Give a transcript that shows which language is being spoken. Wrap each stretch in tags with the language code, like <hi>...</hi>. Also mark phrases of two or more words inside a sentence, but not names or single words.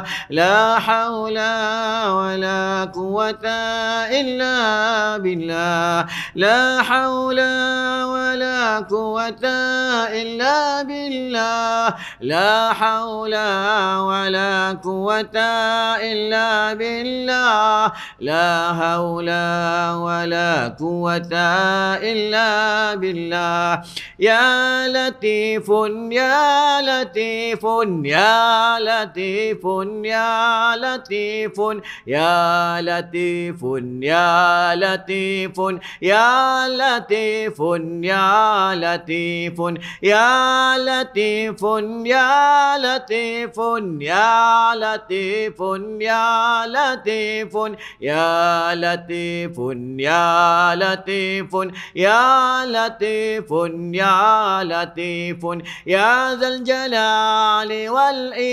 <ar>لا حول ولا قوة إلا بالله. لا حول ولا قوة إلا بالله. لا حول ولا قوة إلا بالله. لا حول ولا قوة إلا بالله. يا لطيف يا لطيف يا لطيف يا لطيف يا لطيف يا لطيف يا لطيف يا لطيف يا لطيف يا لطيف يا لطيف يا لطيف يا لطيف يا لطيف يا لطيف يا لطيف يا ذا الجلال وال</ar>